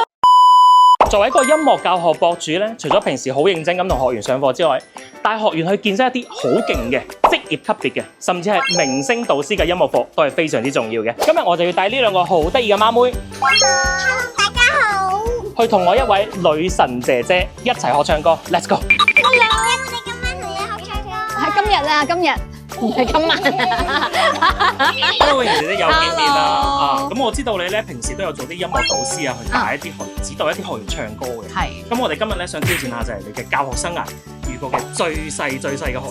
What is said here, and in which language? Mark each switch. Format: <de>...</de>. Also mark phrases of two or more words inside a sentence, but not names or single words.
<yue>作為一個音樂教學博主咧，除咗平時好認真咁同學員上課之外，帶學員去見識一啲好勁嘅職業級別嘅，甚至係明星導師嘅音樂課，都係非常之重要嘅。今日我就要帶呢兩個好得意嘅孖妹，大家好。去同我一位女神姐姐一齊學唱歌。</yue> <en>Let's go！</en> <yue>Hello，我哋今晚同你學唱歌。係今日啊，今日唔係今晚。 Hello， 泳兒姐姐又見面啦。 Hello 咁我知道你咧平時都有做啲音樂導師啊，去帶一啲指導一啲學員唱歌嘅。係。咁我哋今日咧想挑戰下就係你嘅教學生涯遇過嘅最細嘅學員。</yue>